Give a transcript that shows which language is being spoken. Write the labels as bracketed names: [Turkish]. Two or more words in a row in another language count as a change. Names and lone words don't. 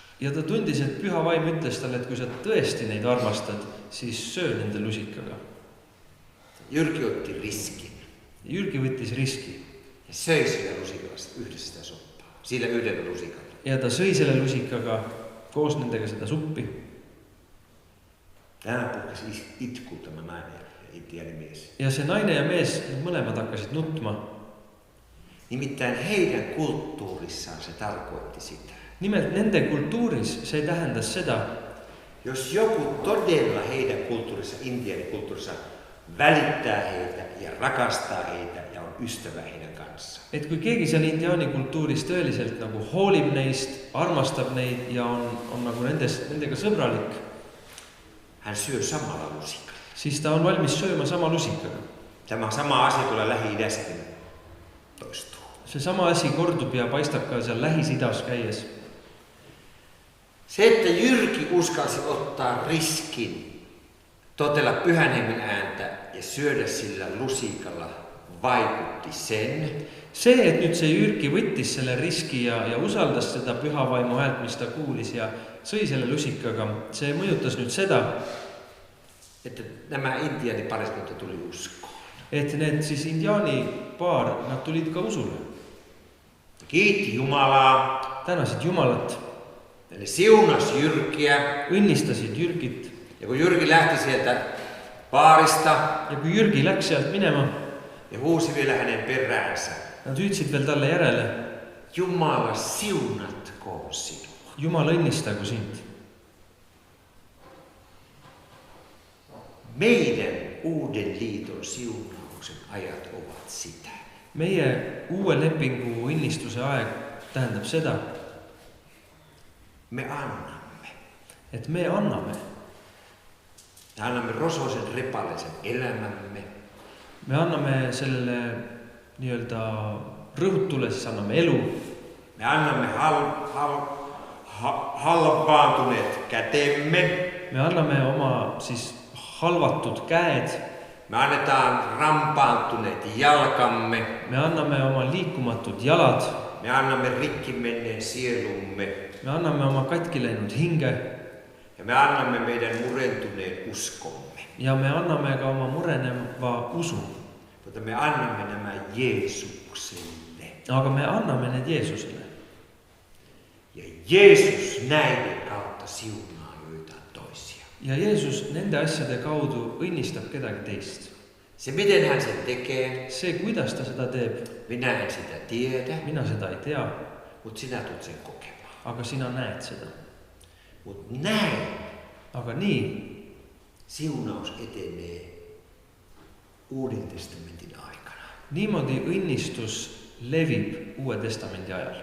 [Estonian] Ja ta tundis, et Püha Vaim ütles talle, et kui sa tõesti neid armastad, siis söö nende lusikaga. [Finnish] Jyrki otti riskin. [Estonian] Jyrki võttis riski. [Finnish] Ja söi sillä lusikalla yhdessä sitä soppaa. Sillä yhdellä lusikalla. [Estonian] Ja ta sõi selle lusikaga koos nendega seda suppi. [Finnish] Tänä puhkesi itku tämä nainen ja intiaani mies. [Estonian] Ja se naine ja mees, mõlemad hakkasid nutma. [Finnish] Nimittäin heidän kulttuurissaan se tarkoitti sitä. [Estonian] Nimelt nende kulttuuris se tähendas seda, [Finnish] jos joku todella heidän kulttuurissa, intiaanikulttuurissa, välittää heitä ja rakastaa heitä ja on ystävä heidän kanssaan. [Estonian] et kui keegi seal indiaani kultuuris tõeliselt nagu hoolib neist, armastab neid ja on nagu nendega sõbralik, [Finnish] hän syö samalla lusikalla. [Estonian] siis ta on valmis sööma sama lusikaga. [Finnish] Tämä sama asia tulee Lähi-idässäkin toistuu. [Estonian] See sama asi kordub ja paistab ka seal Lähis-Idas käies. [Finnish] Se, että Jyrki uskalsi ottaa riskin, totella Pyhän Hengen ääntä ja syödä sillä lusikalla, vaikutti sen. [Estonian] See, et nüüd see Jyrki võttis selle riski ja usaldas seda Püha Vaimu häält, mis ta kuulis ja sõi selle lusikaga, see mõjutas nüüd seda, [Finnish] että nämä intiaanipariskunta tuli uskoon. [Estonian] et need siis indiaani paar, nad tulid ka usule. [Finnish] Kiitti Jumalaa. [Estonian] Tänasid Jumalat, [Finnish] Ne siunas Jyrkiä. [Estonian] õnnistasid Jyrkit. [Finnish] Ja kun Jyrki lähti sieltä baarista, [Estonian] Ja kui Jyrki läks sealt minema, [Finnish] ja huusi vielä hänen peräänsä. [Estonian] nad hüüdsid veel talle järele, [Finnish] Jumala siunatkoon sinua. [Estonian] Jumal õnnistagu sind. [Finnish] Meidän uuden liiton siunauksen ajat ovat sitä. [Estonian] Meie uue lepingu õnnistuse aeg tähendab seda, [Finnish] Me annamme. [Estonian] et me anname. [Finnish] Me annamme rosoisen repaleisen elämämme. [Estonian] Me anname sellele nii-öelda rõhutule, siis anname elu. [Finnish] Me annamme halvaantuneet kätemme. [Estonian] Me anname oma siis halvatud käed. [Finnish] Me annetaan rampaantuneet jalkamme. [Estonian] Me anname oma liikumatud jalad. [Finnish] Me annamme rikki menneen sielumme. [Estonian] Me anname oma katki läinud hinge. [Finnish] Ja me annamme meidän murentuneen uskomme. [Estonian] Ja me anname ka oma mureneva usu. [Finnish] Mutta me annamme nämä Jeesukselle. [Estonian] Aga me anname need Jeesusele. [Finnish] Ja Jeesus näiden kautta siunaa joitain toisia. [Estonian] Ja Jeesus nende asjade kaudu õnnistab kedagi teist. [Finnish] Se miten hän sen tekee, [Estonian] See, kuidas ta seda teeb, [Finnish] minä en sitä tiedä, [Estonian] mina seda ei tea, [Finnish] mutta sinä tulet sen kokemaan. [Estonian] aga sina näed seda. [Finnish] Mutta näin [Estonian] Aga nii [Finnish] siunaus etenee Uuden testamentin aikana. [Estonian] niimoodi õnnistus levib Uue Testamendi ajal.